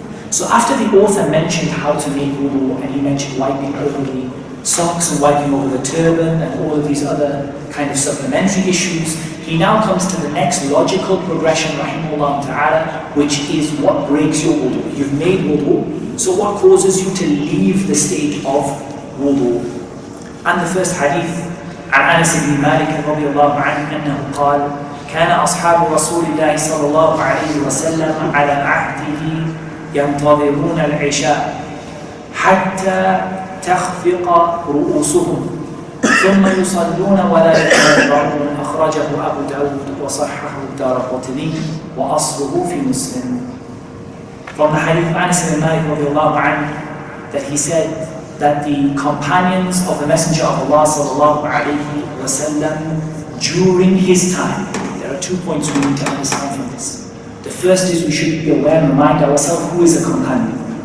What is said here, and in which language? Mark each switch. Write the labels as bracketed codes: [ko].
[en] So after the author mentioned how to make wudu, and he mentioned wiping over the socks and wiping over the turban and all of these other kind of supplementary issues, he now comes to the next logical progression, rahimahullah ta'ala, which is what breaks your wudu. You've made wudu, so what causes you to leave the state of wudu? And the first hadith, [ar] عن أنس بن مالك رضي الله عنه أنه قال كان أصحاب رسول الله صلى الله عليه وسلم على عهده ينتظرون العشاء حتى تخفق رؤوسهم ثم يصلون ولا يتوضؤون. أخرجه أبو داود وصححه الدارقطني وأصله في مسلم. [en] From the hadith of Anas ibn Malik [ar] رضي الله عنه, [en] that he said that the companions of the Messenger of Allah sallallahu alayhi wasallam during his time, there are 2 points we need to understand from this. The first is we should be aware and remind ourselves who is a companion.